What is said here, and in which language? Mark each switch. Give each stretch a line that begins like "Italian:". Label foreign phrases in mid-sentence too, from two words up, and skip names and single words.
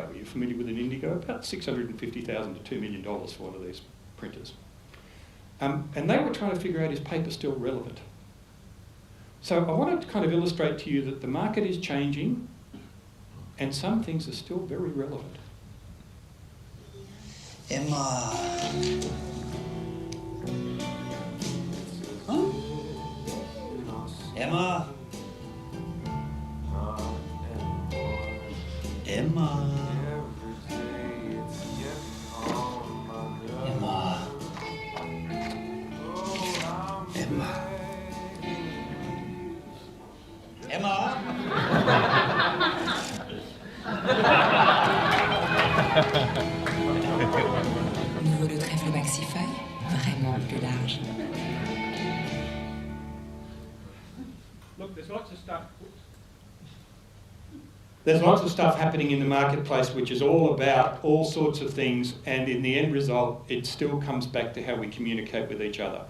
English: Are you familiar with an Indigo? About $650,000 to $2 million for one of these printers. And they were trying to figure out, is paper still relevant? So I wanted to kind of illustrate to you that the market is changing and some things are still very relevant. Emma. Huh? Emma. Emma. Emma. Emma. Emma.
French: Au niveau de trèfle maxifeuille, vraiment plus large.
English: Look, there's lots of stuff. There's lots of stuff happening in the marketplace which is all about all sorts of things, and in the end result it still comes back to how we communicate with each other.